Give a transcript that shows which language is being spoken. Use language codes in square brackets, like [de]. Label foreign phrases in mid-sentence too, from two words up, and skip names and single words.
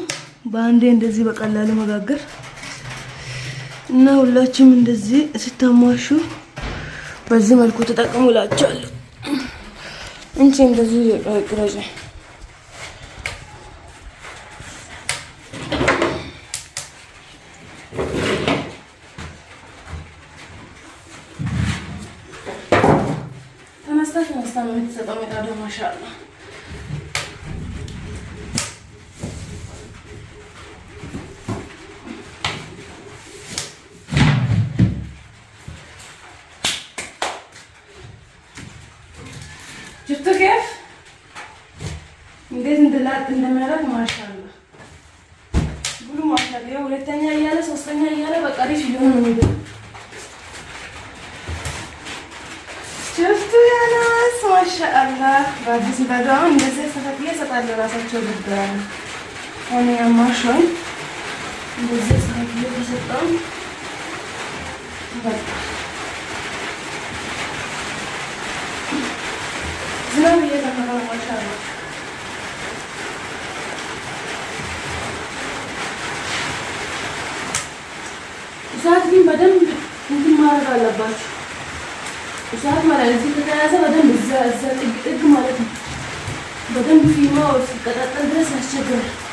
[am] በአንዴ እንደዚህ በቀላሉ መጋገር እና ሁላችሁም እንደዚህ ስታሟሹ በዚህ መልኩ ተጠቀሙ እላችኋለሁ። እንቺ እንደዚህ ቅረጭ ተመስታ ነው የተሰጠው ምጣዱ ማሻአላ። [ar] شفتوا كيف؟ [am] እንዴት እንደሚያደርግ ማሻአላ ብሉ ማሻአላ። ሁለተኛ እያለ ሶስተኛ እያለ በቃ አሪፍ እየሆነ ነው የሚሄደው። [ar] شفتوا يا ناس ما شاء الله. [am] በአዲስ ምጣዱ እንደዚህ ሰፋት እየሰጣሉ ራሳቸው ጉዳይ ሆነ ያማሽን እንደዚህ ሰፋት እየሰጣሉ በቃ ዝናብ እየዘነበ ነው ማሻአላ። እሳት ግን በደንብ እንትን ማድረግ አለባችሁ። እሳት ማለት እዚህ ከተያዘ በደንብ እዛ ጥግ ማለት ነው። በደንብ ፊማው ሲቀጣጠል ድረስ ያስቸግራል።